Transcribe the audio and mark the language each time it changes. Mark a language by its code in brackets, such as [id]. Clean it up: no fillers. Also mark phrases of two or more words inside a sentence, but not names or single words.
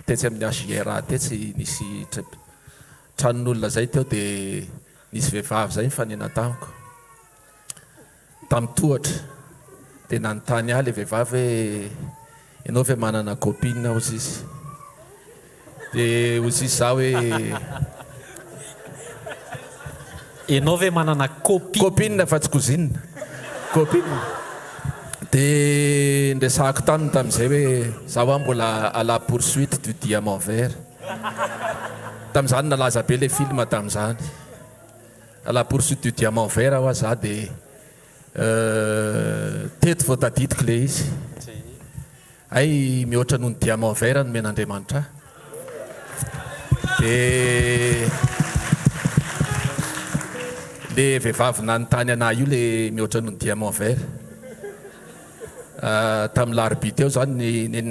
[mg] tetsy amin'ny HGR tetsy nisy tranon'olona zay teo dia nisy vehivavy zay mifanena tamiko tamin'ny tohatra dia nanontany ahy le vehivavy hoe ianao ve manana copine ozy izy dia ozy izy za hoe ianao ve manana copine fa tsy cousine copine dia ndresahako taniny tamin'izay hoe za hoa mbola [fr] à la poursuite du diamant vert [mg] tamin'izany nalaza be le film tamin'izany [fr] à la poursuite du diamant vert [mg] hoa za dia teto vao tadidiko le izy ay mihoatra noho ny [fr] diamant vert [mg] no men'Andriamanitra dia le vehivavy nanontany anahy io le mihoatra noho ny [fr] diamant vert [mg] tamin'ny larobia teo zany ny